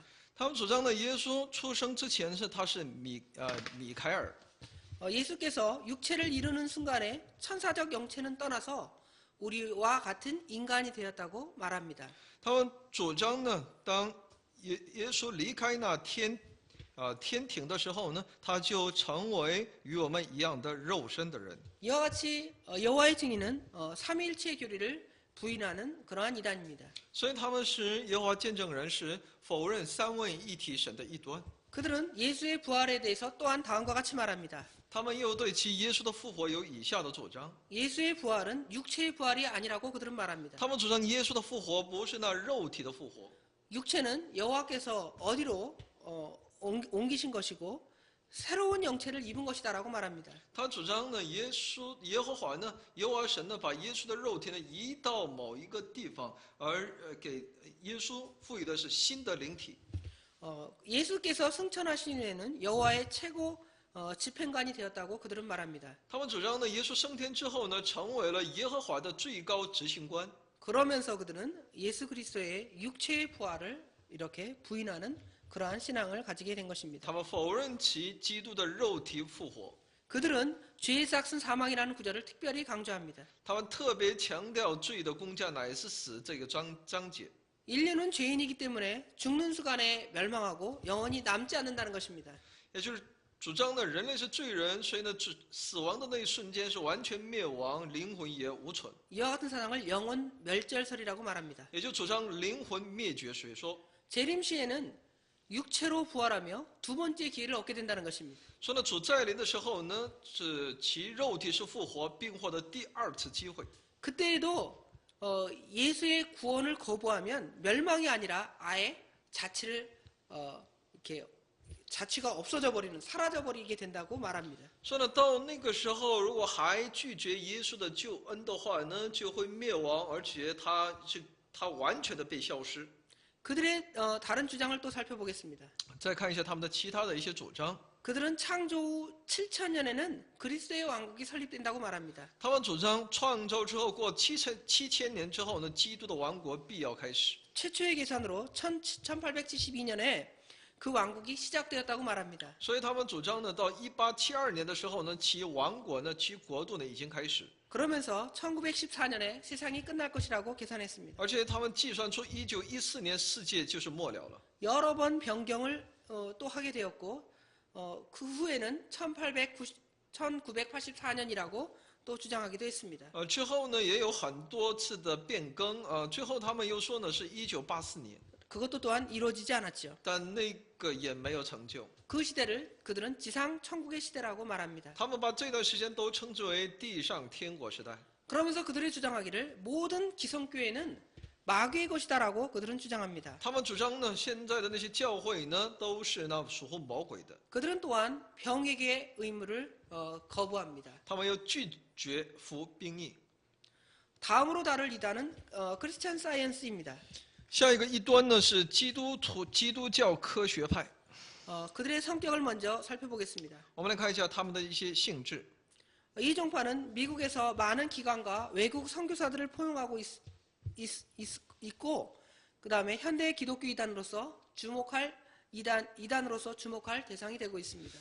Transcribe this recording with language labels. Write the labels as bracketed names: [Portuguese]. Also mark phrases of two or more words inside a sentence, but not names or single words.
[Chinese] 他们主张呢，耶稣出生之前他是米凯尔。 [Korean] 예수께서 육체를 이루는 순간에 천사적 영체는 떠나서 우리와 같은 인간이 되었다고 말합니다. [Chinese] 他们主张呢，当耶稣离开那天庭的时候呢，他就成为与我们一样的肉身的人。 [Korean] 이와 같이 여호와의 증인은 삼위일체의 교리를 부인하는 그러한 이단입니다. [Chinese] 所以他们是耶和华见证人，是否认三位一体神的异端。 [Korean] 그들은 예수의 부활에 대해서 또한 다음과 같이 말합니다. [Chinese] 他们又对其耶稣的复活有以下的主张。 [Korean] 예수의 부활은 육체의 부활이 아니라고 그들은 말합니다. [Chinese] 他们主张耶稣的复活不是那肉体的复活。 [Korean] 육체는 여호와께서 어디로 옮기신 것이고 새로운 영체를 입은 것이다라고 말합니다. [Chinese] 他主张呢，耶和华呢，耶和华神呢，把耶稣的肉体呢移到某一个地方，而给耶稣赋予的是新的灵体。 [Korean] 예수께서 승천하신 후에는 여호와의 최고 집행관이 되었다고 그들은 말합니다. [Chinese] 他们主张呢，耶稣升天之后呢，成为了耶和华的最高执行官。 [Korean] 그러면서 그들은 예수 그리스도의 육체의 부활을 이렇게 부인하는 그러한 신앙을 가지게 된 것입니다. [Chinese] 他们否认其基督的肉体复活。 [Korean] 그들은 죄의 삭은 사망이라는 구절을 특별히 강조합니다. [Chinese] 他们特别强调罪的工价乃是死这个章节。 [Korean] 인류는 죄인이기 때문에 죽는 순간에 멸망하고 영원히 남지 않는다는 것입니다. [Chinese] 也就是主张呢，人类是罪人，所以呢，死亡的那一瞬间是完全灭亡，灵魂也无存。 [Korean] 이와 같은 사상을 영원 멸절설이라고 말합니다. [Chinese] 也就主张灵魂灭绝学说。 [Korean] 재림 시에는 육체로 부활하며 두 번째 기회를 얻게 된다는 것입니다. [Chinese] 说呢，主再临的时候呢，是其肉体是复活，并获得第二次机会。 [Korean] 그때에도 예수의 구원을 거부하면 멸망이 아니라 아예 자치를 이렇게 자치가 없어져 버리는 사라져 버리게 된다고 말합니다. [Chinese] 说呢，到那个时候，如果还拒绝耶稣的救恩的话呢，就会灭亡，而且他完全的被消失。 [Korean] 그들의 다른 주장을 또 살펴보겠습니다. [Chinese] 再看一下他们的其他的一些主张。 [Korean] 그들은 창조 후 7000년에는 그리스도의 왕국이 설립된다고 말합니다. [Chinese] 他们主张创造之后过7000年之后呢，基督的王国必要开始。 [Korean] 최초의 계산으로 1872년에 그 왕국이 시작되었다고 말합니다. [Chinese] 所以他们主张呢，到1872年的时候呢，其王国呢，其国度呢已经开始。 [Korean] 그러면서 1914년에 세상이 끝날 것이라고 계산했습니다. [Chinese] 而且他们计算出1914年世界就是末了了。 [Korean] 여러 번 변경을 또 하게 되었고 그 후에는 1984년이라고 또 주장하기도 했습니다. [Chinese] 之后呢，也有很多次的变更。最后他们又说呢是1984年， [Korean] 그것도 또한 이루어지지 않았죠. [Chinese] 但那个也没有成就。 [Korean] 그 시대를 그들은 지상 천국의 시대라고 말합니다. [Chinese] 他们把这段时间都称之为地上天国时代。 [Korean] 그러면서 그들의 주장하기를 모든 기성교회는 마귀의 것이다라고 그들은 주장합니다. [Chinese] 他们主张呢，现在的那些教会呢，都是那属乎魔鬼的。 [Korean] 그들은 또한 병에게 의무를 거부합니다. [Chinese] 他们又拒绝服兵役。 [Korean] 다음으로 다룰 이단은 크리스찬 사이언스입니다. [Chinese] 下一个异端呢是基督教科学派。 [Korean] 그들의 성격을 먼저 살펴보겠습니다. [Chinese] 我们来看一下他们的一些性质。 [Korean] 이 종파는 미국에서 많은 기관과 외국 선교사들을 포용하고 있고 그 다음에 현대 기독교 이단으로서 이단으로서 주목할 대상이 되고 있습니다.